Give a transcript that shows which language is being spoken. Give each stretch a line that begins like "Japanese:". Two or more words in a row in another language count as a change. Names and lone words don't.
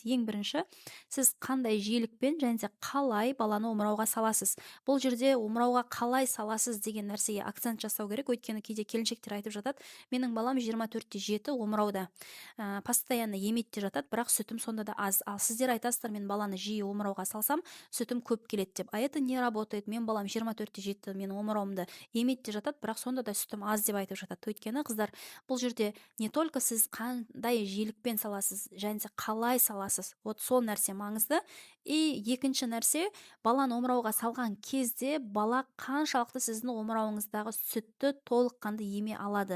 Kazakh: Ең бірінші, сіз қандай жиілікпен және де қалай баланы омырауға саласыз. Бұл жерде омырауға қалай саласыз деген нәрсеге акцент жасау керек. Өйткені кейде келіншектер айтып жатады, менің балам 24/7 омырауда, постоянно емеді де жатады, бірақ сүтім сонда да аз. Ал сіздер айтасыздар, мен баланы жиі омырауға салсам, сүтім көп келеді деп.
Russian: А это не работает.
Kazakh: Мен балам 24/7 менің омырауымды емеді де жатады, бірақ сонда да сүтім аз деп айтып жатады. Өйткені қыздар, бұл жерде
Russian: не только
Kazakh: сіз қандай жиілікпен саласыз, және де қалай саласыз, вот сол нәрсе маңызды. И екінші нәрсе, баланы омырауға салған кезде бала қаншалықты сіздің омырауыңыздағы сүтті толыққанды еме алады.